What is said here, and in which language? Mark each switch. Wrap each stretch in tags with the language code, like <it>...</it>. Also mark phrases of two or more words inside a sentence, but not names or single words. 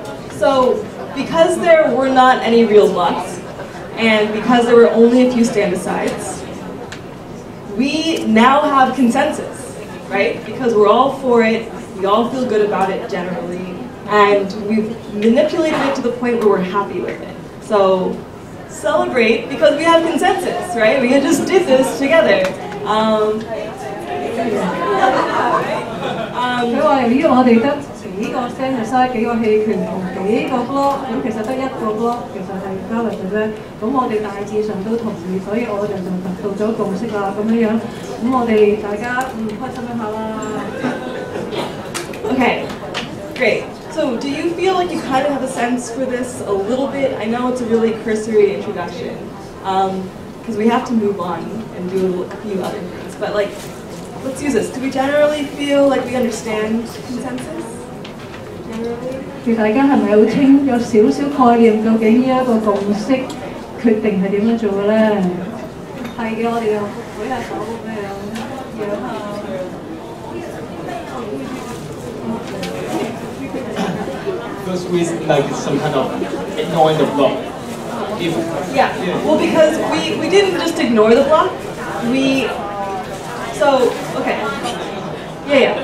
<en>So, because there were not any real blocks, and because there were only a few stand-asides, we now have consensus, right? Because we're all for it, we all feel good about it generally, and we've manipulated it to the point where we're happy with it. So celebrate because we have consensus, right? We just did this together.</en> <yue>佢話由於我哋得幾個 standard 幾個棄權同幾個 block， 咁其實得一個 block 其實係 valid 嘅啫。咁我哋大致上都同意，所以我哋就達到咗共識啦。咁樣樣，咁我哋大家開心一下啦。</yue> <en>Okay, great. So do you feel like you kind of have a sense for this a little bit? I know it's a really cursory introduction because we have to move on and do a few other things. But like, let's use this. Do we generally feel like we understand consensus? Generally?</en> <yue>其實大家係咪好清有少少概念？究竟呢一個共識決定係點樣做嘅咧？係嘅，我哋又舉下手咁樣樣下。</yue> <en>Goes with like some kind of ignoring the block. Yeah. Well, because we didn't just ignore the block. Okay. Yeah.</en>